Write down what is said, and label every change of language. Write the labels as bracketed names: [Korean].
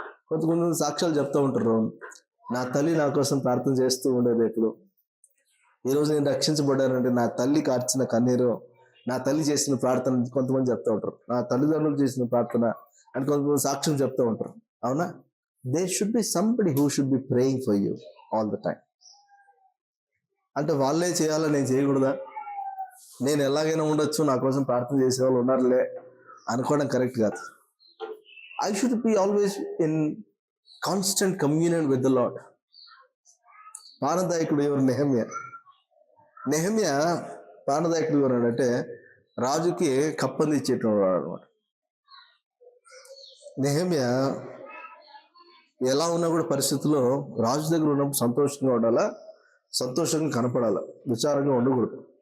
[Telugu] కొంతమంది సాక్ష్యాలు చెప్తూ ఉంటారు, నా తల్లి నా కోసం ప్రార్థన చేస్తూ ఉండేది. ఎప్పుడు ఈరోజు నేను రక్షించబడ్డానంటే నా తల్లి కార్చిన కన్నీరు, నా తల్లి చేసిన ప్రార్థన కొంతమంది చెప్తూ ఉంటారు. నా తల్లిదండ్రులు చేసిన ప్రార్థన అని కొంతమంది సాక్ష్యం చెప్తూ ఉంటారు. అవునా? [English] There should be somebody who should be praying for you all the time. [Telugu] అంటే వాళ్ళే చేయాలా, నేను చేయకూడదా? నేను ఎలాగైనా ఉండొచ్చు, నా కోసం ప్రార్థన చేసే వాళ్ళు ఉన్నారులే అనుకోవడం కరెక్ట్ కాదు. [English] I should be always in constant communion with the Lord. [Telugu] పానదాయకుడు ఎవరు? నెహమ్యా పానదాయకుడు ఎవరు అంటే రాజుకి కప్పంది ఇచ్చేటవాడు అనమాట. నెహమ్యా ఎలా ఉన్నా కూడా పరిస్థితుల్లో రాజు దగ్గర ఉన్నప్పుడు సంతోషంగా ఉండాలా, సంతోషంగా కనపడాలా, విచారంగా ఉండకూడదు.